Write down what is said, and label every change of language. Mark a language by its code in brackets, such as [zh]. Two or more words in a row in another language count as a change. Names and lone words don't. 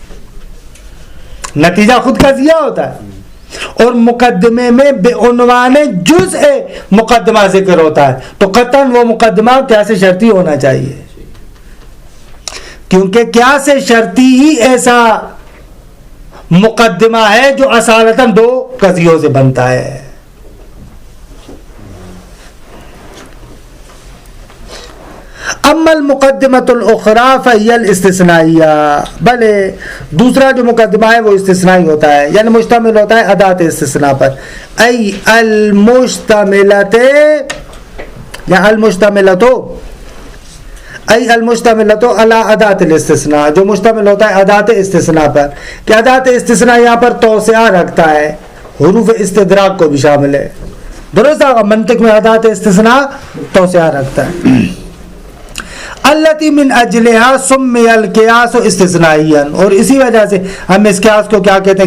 [ur] نتیجہ خود قضیہ ہوتا ہے اور مقدمے میں بے عنوان جزء مقدمہ ذکر ہوتا ہے، تو قطعاً وہ مقدمہ کیا سے شرطی ہونا چاہیے، کیونکہ کیا سے شرطی ہی ایسا مقدمہ ہے جو اصالتاً دو قضیوں سے بنتا ہے. [ar] اما المقدمۃ الاخری فہی الاستثنائیہ، [ur] بلے دوسرا جو مقدمہ ہے وہ استثنائی ہوتا ہے، یعنی مشتمل ہوتا ہے ادات استثناء پر. [ar] ای المشتملۃ یا المشتملۃ ای المشتملۃ علی ادات الاستثناء، [ur] جو مشتمل ہوتا ہے ادات استثناء پر، کہ ادات استثناء یہاں پر توسعہ رکھتا ہے، حروف استدراک کو بھی شامل ہے. درست ہے، منطق میں ادات استثناء توسعہ رکھتا ہے. [ar] التی من اجلها سمی القیاس استثنائیا، [ur] اور اسی وجہ سے ہم اس قیاس کو کیا کہتے ہیں؟